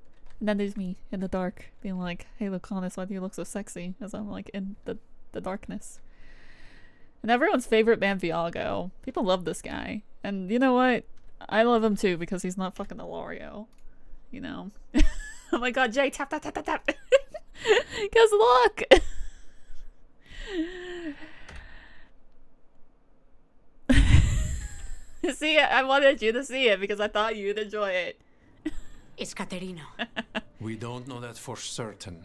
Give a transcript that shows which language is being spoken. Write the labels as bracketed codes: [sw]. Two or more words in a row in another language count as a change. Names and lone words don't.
[en] And then there's me in the dark being like, hey Lucanus, why do you look so sexy? As I'm like in the darkness. And everyone's favorite man, Veilguard. People love this guy. And you know what? I love him too because he's not fucking Ilario. You know? Oh my god, Jay, tap, tap, tap, tap, tap. Because look! See, I wanted you to see it because I thought you'd enjoy it. It's Caterina. We don't know that for certain.